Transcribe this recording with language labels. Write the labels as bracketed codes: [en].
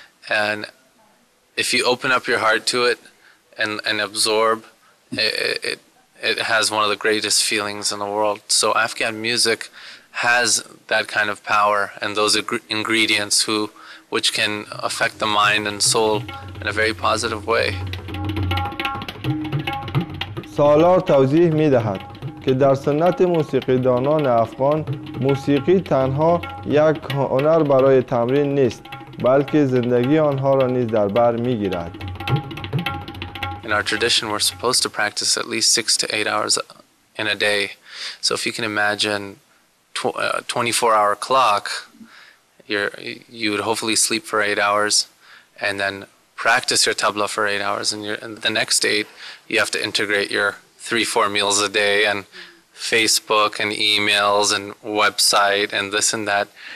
[en] And if you open up your heart to it and absorb, it has one of the greatest feelings in the world. So Afghan music has that kind of power and those ingredients which can affect the mind and soul in a very positive way. [fa] سالار توضیح می‌دهد که در سنت موسیقیدانان افغان موسیقی تنها یک هنر برای تمرین نیست، بلکه زندگی آنها را نیز در بر می‌گیرد. [en] In our tradition, we're supposed to practice at least 6 to 8 hours in a day. So if you can imagine 24-hour clock, you would hopefully sleep for 8 hours and then practice your tabla for 8 hours, and the next 8 you have to integrate your 3-4 meals a day and Facebook and emails and website and this and that.